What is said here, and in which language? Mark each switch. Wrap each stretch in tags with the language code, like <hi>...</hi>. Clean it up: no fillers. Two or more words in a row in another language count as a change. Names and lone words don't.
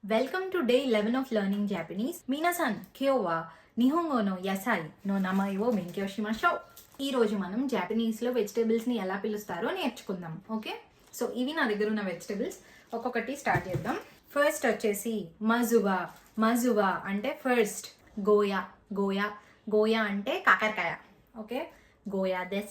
<en>Welcome to day 11 of learning Japanese.</en> <ja>皆さん、今日は日本語の野菜の名前を勉強しましょう.</ja> <te>ఈ రోజు మనం జాపనీస్ లో వెజిటేబుల్స్ ని ఎలా పిలుస్తారో నేర్చుకుందాం.</te> <en>okay, so</en> <te>ఇవి నా దగ్గర ఉన్న వెజిటేబుల్స్. ఒక్కొక్కటి స్టార్ట్ చేద్దాం. ఫస్ట్ వచ్చేసి మజువా. మజువా అంటే ఫస్ట్.</te> <ja>ゴーヤ。ゴーヤ.</ja> <te>గోయా అంటే కాకరకాయ. ఓకే,</te> <ja>ゴーヤです.</ja>